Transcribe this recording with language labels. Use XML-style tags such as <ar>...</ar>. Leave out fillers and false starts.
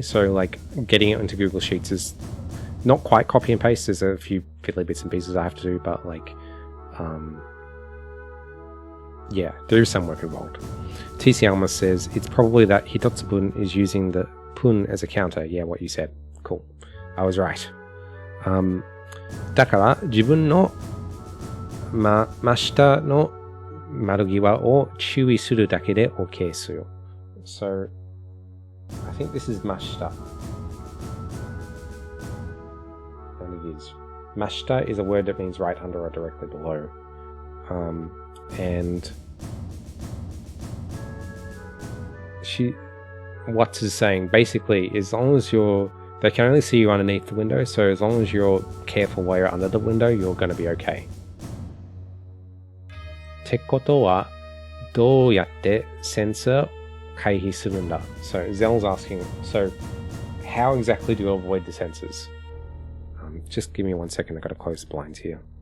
<en>So like getting it into Google Sheets is not quite copy and paste. There's a few fiddly bits and pieces I have to do, but like, yeah, there is some work involved. TC Alma says it's probably that Hitotsubun is using the pun as a counter. Yeah, what you said. Cool. I was right.</en> <ja>だから自分の真下の窓際を注意するだけで OK する。</ja> <en>So, I think this is mashita. And it is. Mashita is a word that means right under or directly below. And Watts is saying basically, as long as you're They can only see you underneath the window, so as long as you're careful while you're under the window, you're going to be okay.</en> <ja>ってことは、どうやってセンサーを回避するんだ?</ja> <en>So Zell's asking, so how exactly do you avoid the sensors? Just give me 1 second, I've got to close the blinds here.</en>